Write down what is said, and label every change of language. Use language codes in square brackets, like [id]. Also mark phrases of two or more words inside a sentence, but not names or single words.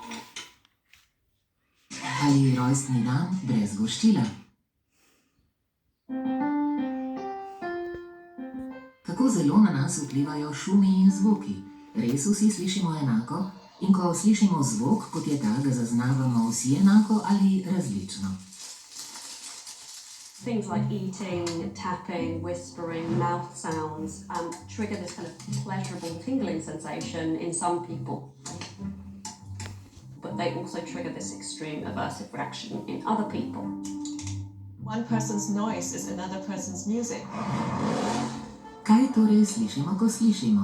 [sl] Ali rojstni dan brez voščila? Kako zelo na nas vplivajo šumi in zvoki? Res vsi slišimo enako? In ko slišimo zvok, kot je ta, ga zaznavamo vsi enako ali različno? [en] Things like eating, tapping, whispering, mouth sounds trigger this kind of pleasurable tingling sensation in some people. But they also trigger this extreme aversive reaction in other people. One person's noise is another person's music. [sl] Kaj torej slišimo, ko slišimo?